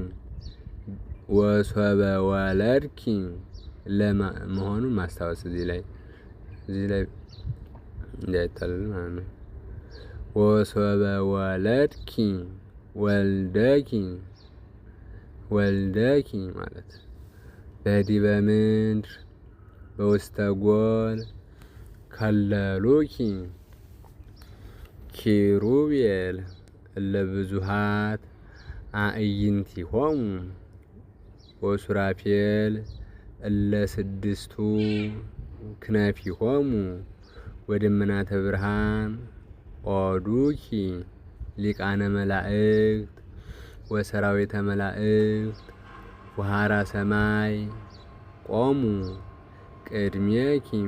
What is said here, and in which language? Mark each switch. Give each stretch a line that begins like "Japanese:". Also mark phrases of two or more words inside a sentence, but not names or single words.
Geez: ወሶበ ወለድኪ
Amharic: ለመሆኑን ማስታወስ እዚህ ላይ እንዳይታለል ማለት ነው።
Geez: ወሶበ ወለድኪ ወልደኪ ማለት በዲበ ምድር በውስተ ጎል ከለሉኪ ኪሩቤል እለ ብዙኃት አዕይንቲሆሙ ወሱራፌል እለ ስድስቱ ክነፊሆሙ ወደመናተ ብርሃን ኦዱኪ ሊቃነ መላእክት ወሰራዊተ መላእክት ወሃራ ሰማይ ቆሙ ቅድሜኪ